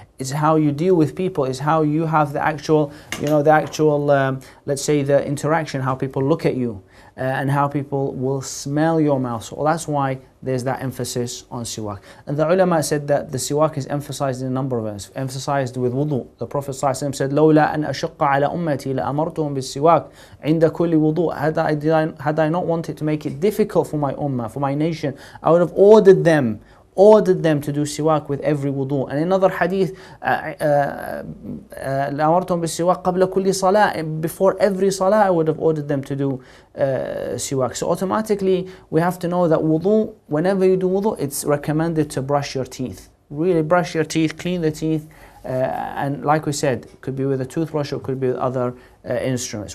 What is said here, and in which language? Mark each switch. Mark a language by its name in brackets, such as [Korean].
[English] It's how you deal with people. It's how you have the actual, let's say the interaction, how people look at you. and how people will smell your mouth. So that's why there's that emphasis on siwak. And the ulama said that the siwak is emphasized in a number of ways. Emphasized with wudu. The Prophet ﷺ said, [Arabic] لولا أن أشق على أمتي لأمرتهم بالسواك عند كل وضوء. [English] Had I not wanted to make it difficult for my ummah, for my nation, I would have ordered them to do siwak with every wudu. And in another hadith, [Arabic] لأمرتهم بالسواك قبل كل صلاة. [English] Before every salah, I would have ordered them to do siwak. So automatically, we have to know that wudu, whenever you do wudu, it's recommended to brush your teeth. Really brush your teeth, clean the teeth. And like we said, it could be with a toothbrush or it could be with other instruments.